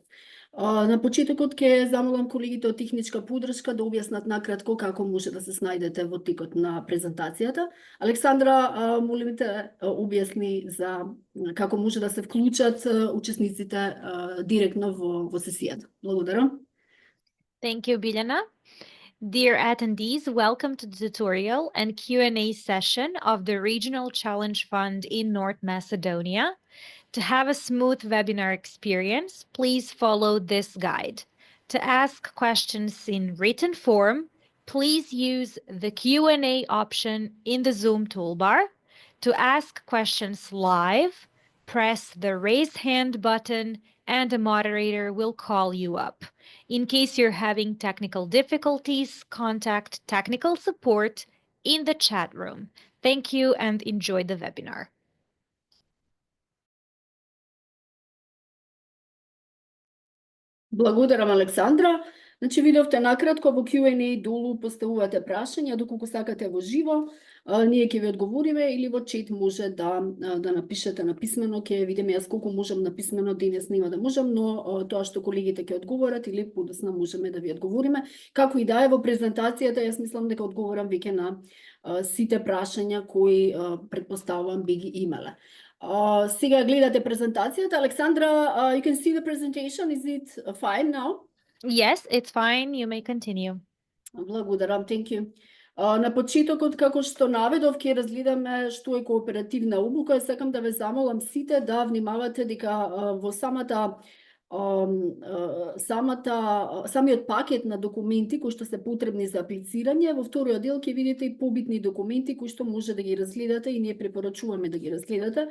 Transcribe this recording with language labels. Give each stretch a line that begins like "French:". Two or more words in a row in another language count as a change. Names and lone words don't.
Macedonian: На почетокот ќе замолам колегите од техничка подршка да објаснат накратко како може да се снајдете во текот на презентацијата. Александра, молим те објасни за како може да се вклучат учесниците директно во сесијата. Благодарам.
English: Thank you, Biljana. Dear attendees, welcome to the tutorial and Q&A session of the Regional Challenge Fund in North Macedonia. To have a smooth webinar experience, please follow this guide. To ask questions in written form, please use the Q&A option in the Zoom toolbar. To ask questions live, press the raise hand button and a moderator will call you up. In case you're having technical difficulties, contact technical support in the chat room. Thank you and enjoy the webinar.
Macedonian: Благодарам, Александра. Значи, видовте накратко во Q&A долу поставувате прашања, доколку сакате во живо, ние ќе ви одговориме или во чет може да напишете на писмено, ќе видиме јас колку можам на писмено, денес нема да можам, но тоа што колегите ќе одговорат или подоцна можеме да ви одговориме. Како и да е во презентацијата, јас мислам дека одговорам веќе на сите прашања кои претпоставувам би ги имале. Сега гледате презентацијата. Александра,
English: you can see the presentation. Is it fine now? Yes, it's fine. You may continue. Благодарам, thank you.
Macedonian: На почетокот, како што наведов, ќе разгледаме што е кооперативна обука. Сакам да ве замолам сите да внимавате дека во самиот пакет на документи кои што се потребни за аплицирање, во вториот дел ќе видите и побитни документи кои што може да ги разгледате и ние препорачуваме да ги разгледате.